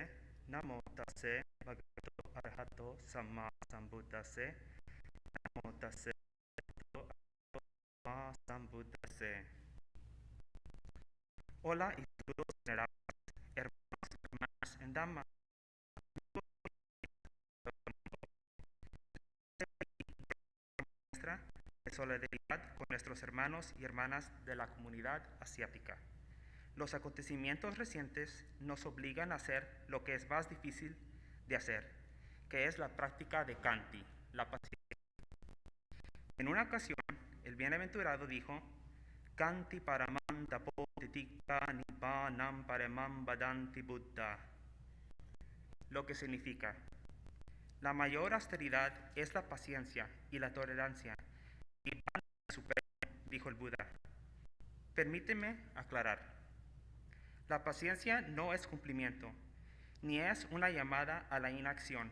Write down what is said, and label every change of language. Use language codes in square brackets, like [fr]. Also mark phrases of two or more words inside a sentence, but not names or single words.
[pi] Namo tassa bhagavato arahato samma sambuddhassa. Namo tassa bhagavato arahato samma sambuddhassa. [es] Hola y saludos venerables, hermanos y hermanas en Dhamma. De solidaridad con nuestros hermanos y hermanas de la comunidad asiática. Los acontecimientos recientes nos obligan a hacer lo que es más difícil de hacer, que es la práctica de Ksānti, la paciencia. En una ocasión, el bienaventurado dijo, [pi] Ksānti Pāramitā titikka nibbanam paramam vadanti Buddha, [es] lo que significa, la mayor austeridad es la paciencia y la tolerancia, y Nibban supremo, dijo el Buda. Permíteme aclarar. La paciencia no es cumplimiento, ni es una llamada a la inacción.